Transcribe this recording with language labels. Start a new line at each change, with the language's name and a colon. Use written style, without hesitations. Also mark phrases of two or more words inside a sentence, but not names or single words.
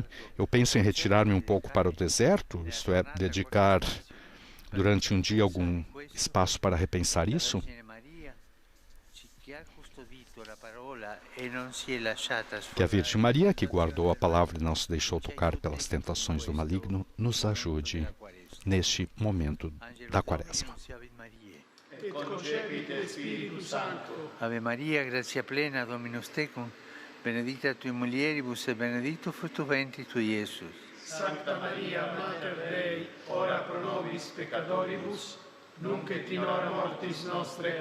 Portuguese: Eu penso em retirar-me um pouco para o deserto, isto é, dedicar durante um dia algum espaço para repensar isso. Que a Virgem Maria, que guardou a palavra e não se deixou tocar pelas tentações do maligno, nos ajude neste momento da Quaresma.
Latin: Et concepit Spiritus Sancto. Ave Maria, gratia plena, Dominus tecum, benedicta tui mulieribus et benedictus fructus ventris tui, Iesus. Sancta Maria, Mater Dei, ora pro nobis peccatoribus, nunc et in hora mortis nostre.